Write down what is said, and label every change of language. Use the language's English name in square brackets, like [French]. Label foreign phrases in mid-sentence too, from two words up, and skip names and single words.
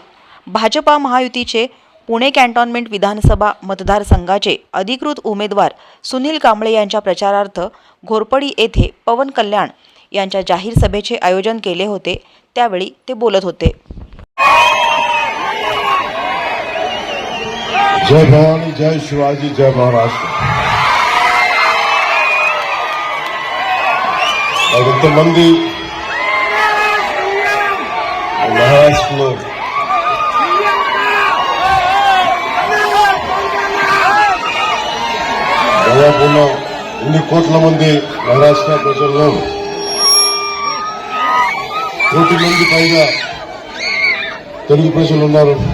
[Marathi] भाजपा महायुतीचे पुणे कॅन्टोन्मेंट विधानसभा मतदारसंघाचे अधिकृत उमेदवार सुनील कांबळे यांच्या प्रचारार्थ घोरपडी येथे पवन कल्याण यांच्या जाहीर सभेचे आयोजन केले होते, त्यावेळी ते बोलत होते। जय भवानी, जय शिवाजी, जय महाराष्ट्र। [Telugu] ఇంతమంది మహారాష్ట్రలో దాదాపుగా ఇన్ని కోట్ల మంది మహారాష్ట్ర ప్రజల్లో కోటి మంది పైగా తెలుగు ప్రజలు ఉన్నారు।